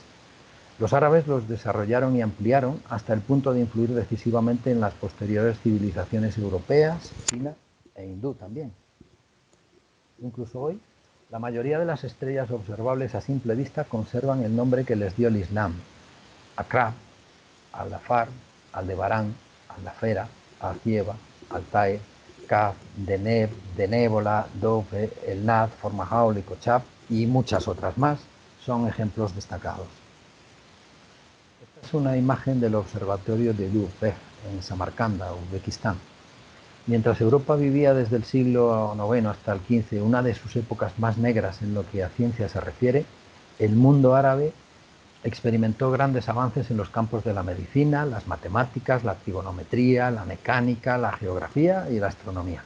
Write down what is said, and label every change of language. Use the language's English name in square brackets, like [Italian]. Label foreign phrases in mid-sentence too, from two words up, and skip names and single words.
[Spanish] Los árabes los desarrollaron y ampliaron hasta el punto de influir decisivamente en las posteriores civilizaciones europeas, china e hindú también. Incluso hoy, la mayoría de las estrellas observables a simple vista conservan el nombre que les dio el Islam: Akrab, Al-Dafar, Aldebarán, Aldafera, Alcieba, Altair, Kaf, Deneb, Denébola, Dove, El Nad, Formajaul y Kochab, y muchas otras más, son ejemplos destacados. Esta es una imagen del observatorio de Duvbeh, en Samarcanda, Uzbekistán. Mientras Europa vivía desde el siglo IX hasta el XV una de sus épocas más negras en lo que a ciencia se refiere, el mundo árabe experimentó grandes avances en los campos de la medicina, las matemáticas, la trigonometría, la mecánica, la geografía y la astronomía.